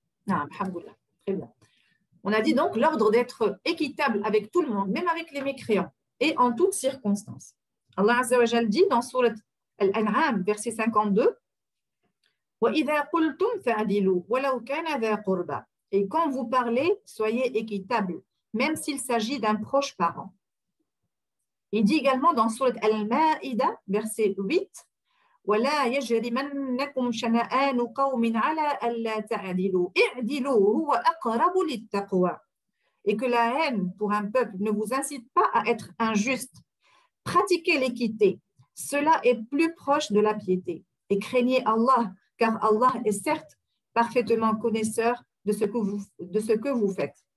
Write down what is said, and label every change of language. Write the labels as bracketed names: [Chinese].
[French] Ah, alhamdoulilah. Très bien. On a dit donc l'ordre d'être équitable avec tout le monde, même avec les mécréants, et en toutes circonstances. Allah Azza wa Jal dit dans Surat Al-An'am, verset 52, [Arabic] وَإِذَا قُلْتُمْ فَعْدِلُوا وَلَوْ كَانَ ذَا قُرْبَى. [French] Et quand vous parlez, soyez équitable, même s'il s'agit d'un proche parent. Il dit également dans Surat Al-Ma'ida, verset 8, [Arabic] وَلَا يَجْرِمَنَّكُمْ شَنَآنُ قَوْمٍ عَلَىٰ أَلَّا تَعْدِلُوا اعْدِلُوا هُوَ أَقْرَبُ لِلتَّقْوَى. [French] Et que la haine pour un peuple ne vous incite pas à être injuste. Pratiquez l'équité. Cela est plus proche de la piété. Et craignez Allah, car Allah est certes parfaitement connaisseur de ce que vous faites.